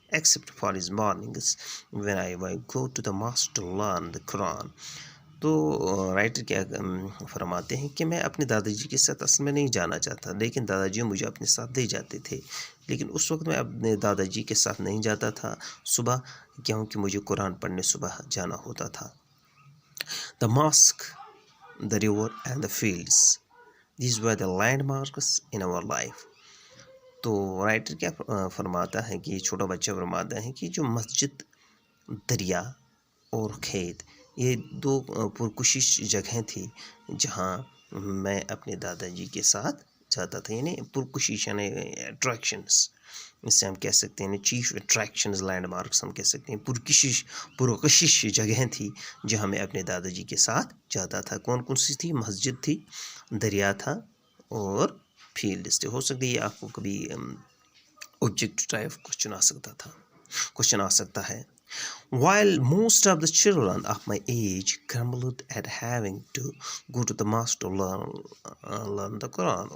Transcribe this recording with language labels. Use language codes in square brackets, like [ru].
[en] except for his mornings when I would go to the mosque to learn the Quran. [ur] تو writer کیا فرماتے ہیں کہ میں اپنے دادا جی کے ساتھ اصل میں نہیں جانا چاہتا، لیکن دادا جی مجھے اپنے ساتھ لے جاتے تھے، لیکن اس وقت میں اپنے دادا جی کے ساتھ نہیں جاتا تھا صبح، کیونکہ مجھے قرآن پڑھنے صبح جانا ہوتا تھا. [en] The mosque, the river and the fields, these were the landmarks in our life. [ur] تو رائٹر کیا فرماتا ہے کہ چھوٹا بچہ فرماتا ہے کہ جو مسجد، دریا اور کھیت، یہ دو پرکشش جگہیں تھیں جہاں میں اپنے دادا جی کے ساتھ جاتا تھا. یعنی پرکشش یعنی اٹریکشنس، اس سے ہم کہہ سکتے ہیں چیف اٹریکشنز، لینڈ مارکس ہم کہہ سکتے ہیں. پرکشش جگہیں تھیں جہاں میں اپنے دادا جی کے ساتھ جاتا تھا. کون کون سی تھی؟ مسجد تھی، دریا تھا اور فیلڈس تھے. ہو سکتا ہے یہ آپ کو کبھی آبجیکٹ ٹائپ کوشچن آ سکتا ہے. [en] While most of the children of my age grumbled at having to go to the mosque to learn the Quran.